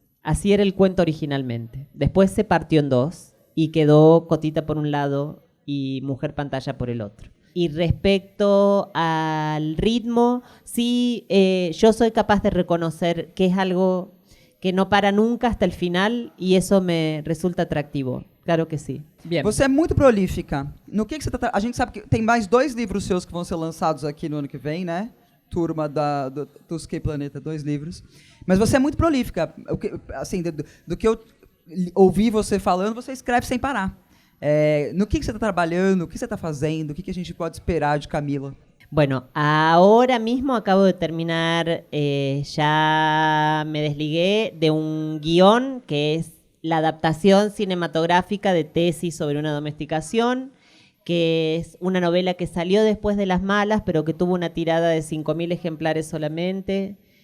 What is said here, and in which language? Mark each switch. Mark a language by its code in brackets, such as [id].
[es] Así era el cuento originalmente. Después se partió en dos y quedó Cotita por un lado y Mujer Pantalla por el otro. Y respecto al ritmo, sí, yo soy capaz de reconocer que es algo que no para nunca hasta el final y eso me resulta atractivo. [pt] Claro que sim. Bien. Você é muito prolífica. No que você tá, a gente sabe que tem mais 2 livros seus que vão ser lançados aqui no ano que vem, né? Turma do Tusquei Planeta, 2 livros. Mas você é muito prolífica. Assim, do que eu ouvi você falando, você escreve sem parar. No que você está trabalhando, o que você está fazendo, o que a gente pode esperar de Camila? [es] Bueno, ahora mismo acabo de terminar, ya me desligué de un guión que es la adaptación cinematográfica de Tesis sobre una domesticación, que es una novela que salió después de Las Malas, pero que tuvo una tirada de 5.000 ejemplares solamente,